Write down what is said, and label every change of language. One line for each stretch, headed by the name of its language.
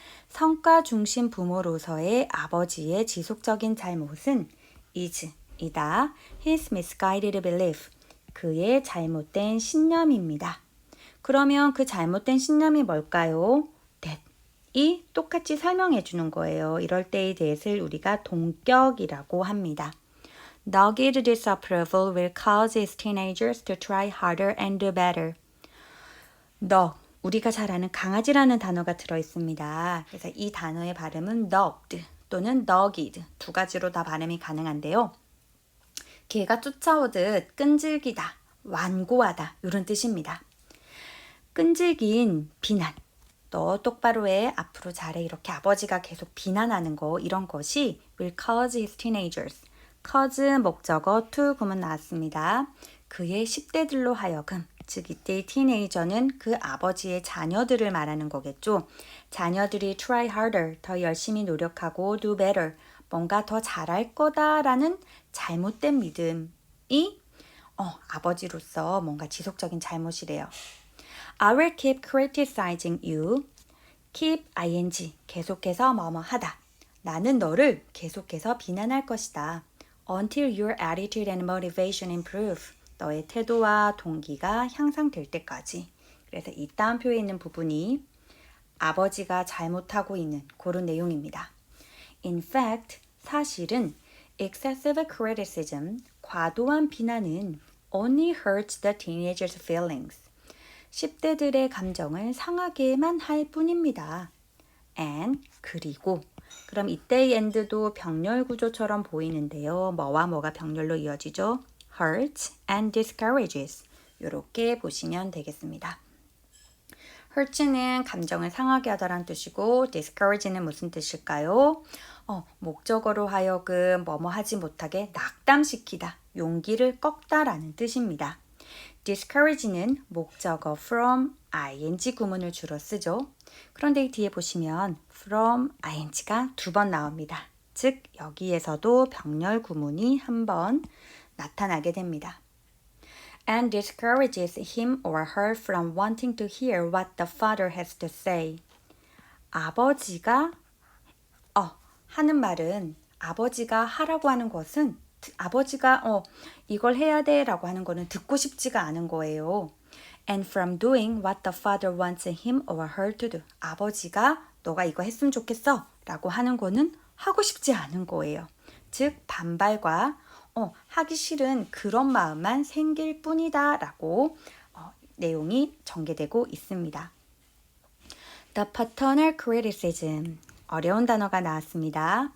Korean: 성과 중심 부모로서의 아버지의 지속적인 잘못은 이다.
English: His misguided belief.
Korean: 그의 잘못된 신념입니다. 그러면 그 잘못된 신념이 뭘까요? that이 똑같이 설명해 주는 거예요. 이럴 때의 that을 우리가 동격이라고 합니다.
English: Dogged disapproval will cause its teenagers to try harder and do better.
Korean: 우리가 잘 아는 강아지라는 단어가 들어있습니다. 그래서 이 단어의 발음은 dogged 또는 dogged 두 가지로 다 발음이 가능한데요. 개가 쫓아오듯 끈질기다, 완고하다 이런 뜻입니다. 끈질긴 비난, 너 똑바로 해, 앞으로 잘해 이렇게 아버지가 계속 비난하는 거 이런 것이
English: will cause his teenagers
Korean: cause 목적어 to 구문 나왔습니다. 그의 10대들로 하여금 즉 이때의 티네이저는 그 아버지의 자녀들을 말하는 거겠죠. 자녀들이
English: try harder
Korean: 더 열심히 노력하고
English: do better
Korean: 뭔가 더 잘할 거다라는 잘못된 믿음이 아버지로서 뭔가 지속적인 잘못이래요.
English: I will keep criticizing you.
Korean: keep ing 계속해서 뭐뭐 하다. 나는 너를 계속해서 비난할 것이다.
English: Until your attitude and motivation improve.
Korean: 너의 태도와 동기가 향상될 때까지. 그래서 이 다음 표에 있는 부분이 아버지가 잘못하고 있는 그런 내용입니다.
English: In fact,
Korean: 사실은
English: excessive criticism,
Korean: 과도한 비난은
English: only hurts the teenagers' feelings.
Korean: 10대들의 감정을 상하게만 할 뿐입니다. And, 그리고 그럼 이때의 end도 병렬 구조처럼 보이는데요. 뭐와 뭐가 병렬로 이어지죠?
English: hurts and discourages
Korean: 이렇게 보시면 되겠습니다. hurts는 감정을 상하게 하다라는 뜻이고 discourage는 무슨 뜻일까요? 목적어로 하여금 뭐뭐 하지 못하게 낙담시키다, 용기를 꺾다라는 뜻입니다. discourage는 목적어 from ing 구문을 주로 쓰죠. 그런데 이 뒤에 보시면 from ing가 두 번 나옵니다. 즉 여기에서도 병렬 구문이 한 번 나타나게 됩니다.
English: And discourages him or her from wanting to hear what the father has to say.
Korean: 아버지가 하는 말은 아버지가 하라고 하는 것은 아버지가 이걸 해야 돼 라고 하는 거는 듣고 싶지가 않은 거예요.
English: And from doing what the father wants him or her to do.
Korean: 아버지가 너가 이거 했으면 좋겠어 라고 하는 거는 하고 싶지 않은 거예요. 즉 반발과 하기 싫은 그런 마음만 생길 뿐이다 라고 내용이 전개되고 있습니다.
English: The paternal criticism
Korean: 어려운 단어가 나왔습니다.